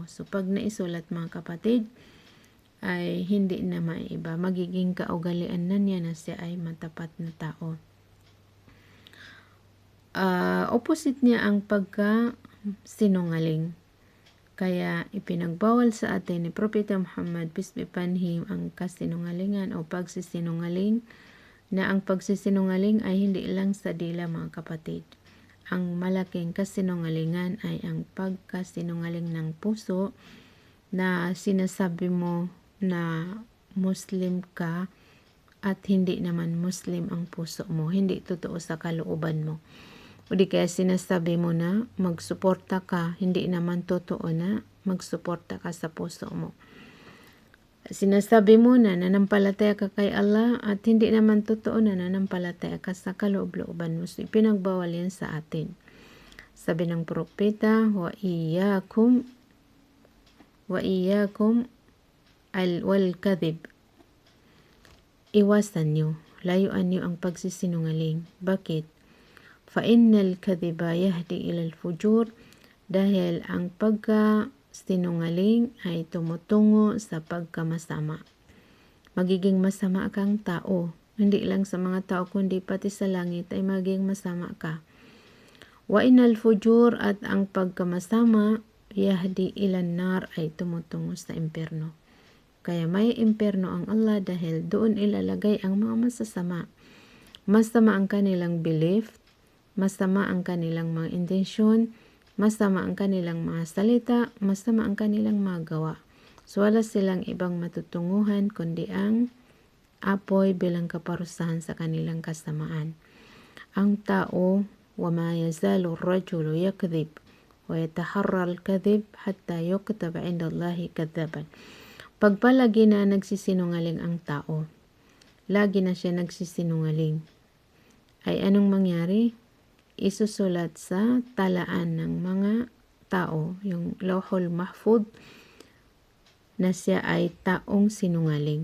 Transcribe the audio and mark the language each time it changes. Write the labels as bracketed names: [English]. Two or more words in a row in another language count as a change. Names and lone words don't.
[Filipino] So pag naisulat mga kapatid, ay hindi na maiba. Magiging kaugalian na niya na siya ay matapat na tao. Opposite niya ang pagka-sinungaling. Kaya ipinagbawal sa atin ni Propeta Muhammad, [English] peace be upon him, [Filipino] ang kasinungalingan o pagsisinungaling, na ang pagsisinungaling ay hindi lang sa dila mga kapatid. Ang malaking kasinungalingan ay ang pagkasinungaling ng puso, na sinasabi mo na Muslim ka at hindi naman Muslim ang puso mo, hindi totoo sa kalooban mo. O di kaya sinasabi mo na magsuporta ka, hindi naman totoo na magsuporta ka sa puso mo. Sinasabi mo na nanampalataya ka kay Allah at hindi naman totoo na nanampalataya ka sa kaloob-looban mo. So ipinagbawal yan sa atin. Sabi ng propeta, [Arabic] وإياكم والكذب. [Filipino] Iwasan nyo, layuan nyo ang pagsisinungaling. Bakit? [Arabic] فإن الكذب يهدي إلى الفجور, [Filipino] dahil ang pagkasinungaling ay tumutungo sa pagkamasama. Magiging masama kang tao. Hindi lang sa mga tao kundi pati sa langit ay magiging masama ka. [Arabic] وإن الفجور, [Filipino] at ang pagkamasama, [Arabic] يهدي إلى النار, [Filipino] ay tumutungo sa impyerno. Kaya may impyerno ang Allah dahil doon ilalagay ang mga masasama. Masama ang kanilang belief, masama ang kanilang mga intensyon, masama ang kanilang mga salita, masama ang kanilang mga gawa. So wala silang ibang matutunguhan kundi ang apoy bilang kaparusahan sa kanilang kasamaan. Ang tao, [Arabic] وما يزال الرجل يكذب ويتحرى الكذب حتى يكتب عند الله كذابا. [Filipino] Pag palagi na nagsisinungaling ang tao, lagi na siya nagsisinungaling, ay anong mangyari? Isusulat sa talaan ng mga tao, yung [Arabic] اللوح المحفوظ, [Filipino] na siya ay taong sinungaling.